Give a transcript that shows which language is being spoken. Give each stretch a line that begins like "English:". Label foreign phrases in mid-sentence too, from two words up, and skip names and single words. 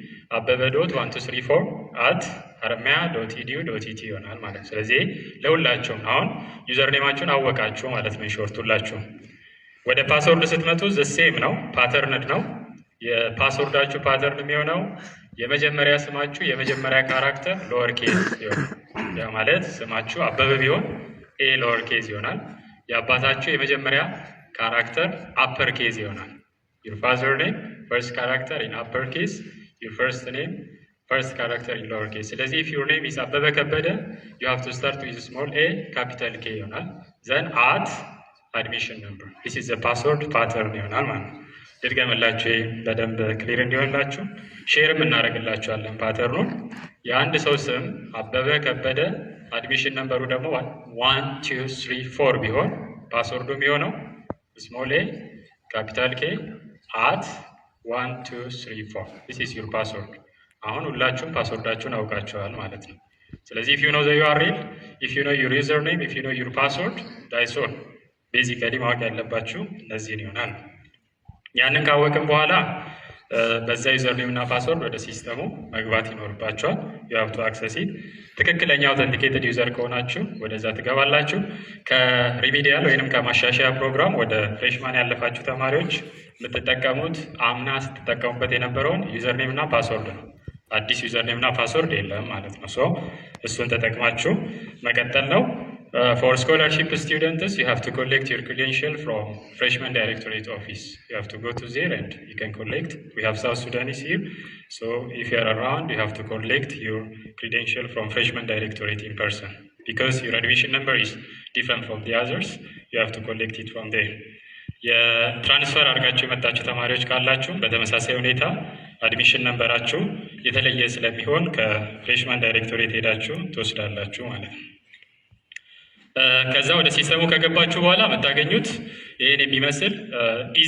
Amharic: abbebe.1234 @haramaya.edu.et ይሆናል ማለት ነው። ስለዚህ ለሁላችሁም አሁን ዩዘር ኔማችሁን አወቃችሁ ማለት ነው። ሾርት ሁላችሁም። ወደ ፓስወርድ ስትመጡ ዘሴም ነው፣ ፓተርንድ ነው። የፓስወርዳችሁ ፓተርን የሚሆነው የመጀመሪያ ስማችሁ የመጀመሪያ ካራክተር
English: lower case
Amharic: ይሆናል። ያ ማለት ስማችሁ አበበ ቢሆን
English: a lower case
Amharic: ይሆናል። የአባታችሁ የመጀመሪያ ካራክተር
English: upper case
Amharic: ይሆናል።
English: your father name first character in upper case, your first name first character in lower case።
Amharic: ስለዚህ
English: if your name is
Amharic: አበበ ከበደ
English: you have to start with small a capital K
Amharic: ይሆናል።
English: then admission number, this is the password pattern
Amharic: ይሆናል ማለት ነው። ድርገምላችሁ በደንብ ክሊር እንዲሆንላችሁ ሼርም እናደርግላችኋለን ፓተርኑን። የአንድ ሰው ስም አበበ ከበደ አድሚሽን ነምበሩ ደግሞ 1 2 3 4 ቢሆን ፓስወርዱ የሚሆነው
English: small a capital K
Amharic: @1
English: 2 3 4 this is your password።
Amharic: አሁን ሁላችሁም ፓስወርዳችሁን አውቃችኋል ማለት ነው። ስለዚህ
English: if you know the URL, if you know your username, if you know your password, that's all
Amharic: ቤዚካሊ ማወቅ ያለባችሁ እነዚህን ይሆናል። ያንን ካወቅን በኋላ በዛ
English: user name
Amharic: እና ፓስወርድ ወደ ሲስተሙ መግባት ይኖርባችኋል።
English: you have to access it።
Amharic: ትክክለኛ
English: authenticated user
Amharic: ከሆናችሁ ወደዛ ትገባላችሁ። ከሪሚዲያል ወይንም ከማሻሻያ ፕሮግራም ወደ ፍሬሽማን ያለፋችሁ ተማሪዎች የምትጠቀሙት አምና ስትጠቀሙበት የነበረውን
English: user name
Amharic: እና ፓስወርድ ነው። አዲስ
English: user name
Amharic: እና ፓስወርድ የለም ማለት ነው። ሶ እሱን ተጠቅማችሁ መቀጠል ነው።
English: For scholarship students, you have to collect your credential from Freshman Directorate Office. You have to go to there and you can collect. We have South Sudanese here, so if you are around, you have to collect your credential from Freshman Directorate in person. Because your admission number is different from the others, you have to collect it from there.
Amharic: የትራንስፈር አድርጋችሁ የመጣችሁ ተማሪዎች ካላችሁ በተመሳሳይ ሁኔታ አድሚሽን ነምበራችሁ የተለየ ስለሚሆን ከፍሬሽማን ዳይሬክቶሬት ሄዳችሁ ትወስዳላችሁ ማለት ነው። ከዛ ወደ ሲስተሙ ከገባችሁ በኋላ የምታገኙት ይህን የሚመስል ኢዚ